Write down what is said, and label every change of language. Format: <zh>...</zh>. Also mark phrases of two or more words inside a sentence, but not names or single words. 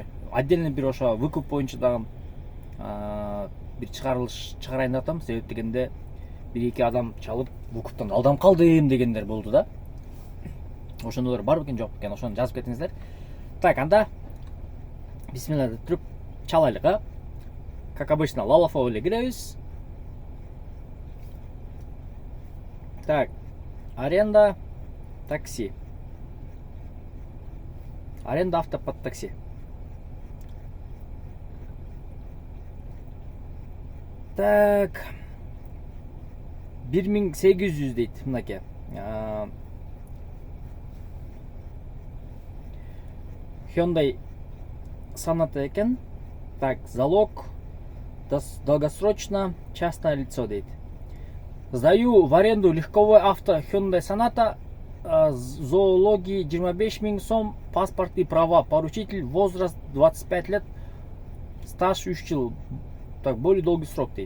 <ky>Отдельно бир ошо выкуп боюнча дагы бир чыгарылыш чыгарайын деп атам, себеп дегенде бир-эки адам чалып выкуптан алдам калдым дегендер болду да. Ошондолор бар бекен, жок бекен, ошону жазып кетиңиздер. Так, анда бисмилла деп туруп чалайлык, а?</ky> <ru>Как обычно,</ru> <ky>лалафо эле киребиз. Так,</ky> <ru>аренда такси. Аренда авто под такси.</ru> <ky>Так, 1800 дейт мынакей. Hyundai Sonata экен.</ky> <ru>Так, залог долгосрочно частное лицо дейт. Сдаю в аренду легковой авто Hyundai Sonata, зоологии 25 000 сом, паспорт и права, поручитель, возраст 25 лет, стаж 3 жыл. Так, более долгий срок дейт.</ru>